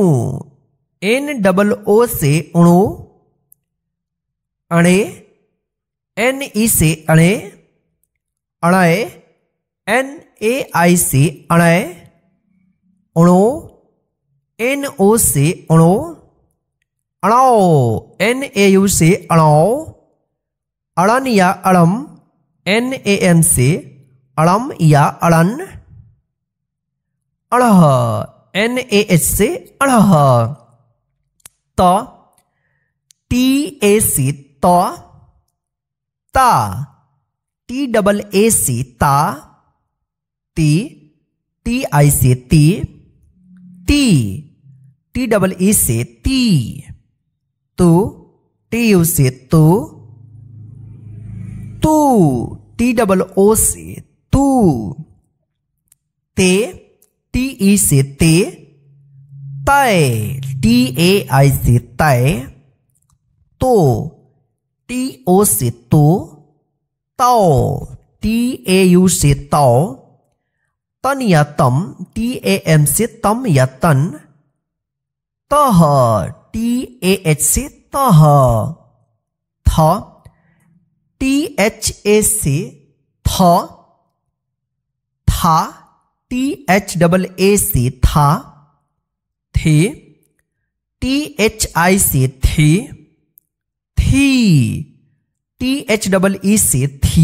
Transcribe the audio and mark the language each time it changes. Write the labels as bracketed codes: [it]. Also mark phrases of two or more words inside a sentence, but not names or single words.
[hi] NOO से उणु, अणे, NE से अणे, अणय, NAI से अणय, उणो, NO से उणो, अणो, NAU से अणो, अड़न या अड़म, NAM से अड़म या अड़न, अड़ह, NAH से अड़ह, त, TA से त, ता, TAA से ता, ती, TI से ती, ती, TEE से ती, तू, TU से तू, तू, TOO से तू, ते, TE से ते, तय, TAI से तय, तो, TO से तो, ताओ, TAU से ताओ, तन या तम, TAM से तम या तन, तह, TAH से तह। थ, THA से थ। था, THAA से था। थे, THI से थे। थी, THEE से थी।